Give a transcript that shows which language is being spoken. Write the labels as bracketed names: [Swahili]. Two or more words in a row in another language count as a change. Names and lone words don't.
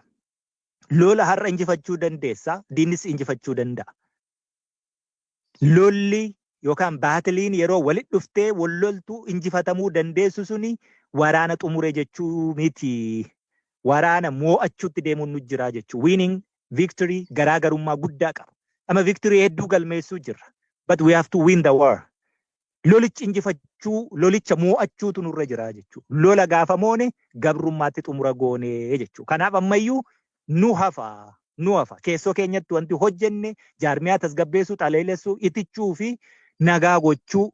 [Oromo] Lola har'a injifachuu dandeessa, diinnis injifachuu danda'a. Lolli yookaan baatiliin yeroo walitti dhuftee walloltuu injifatamuu dandeessu suni waraana xumure jechuu miti. Waraana moo'achuutti deemuun nu jira jechuudha. [English] Winning victory [Oromo] garaagarummaa guddaa qaba. Amma victory hedduu galmeessuu jirra. [English] But we have to win the war. [Oromo] Lolicha injifachuu, lolicha moo'achuutu nurra jira jechuudha. Lola gaafa moone gabrummaatti xumura goonee jechuudha. Kanaaf ammayyuu nu hafa. Keessoo keenyatti wanti hojjenne jaarmiyaa tasgabbeessuu, xaleellessuu, itichuu fi nagaa gochuu.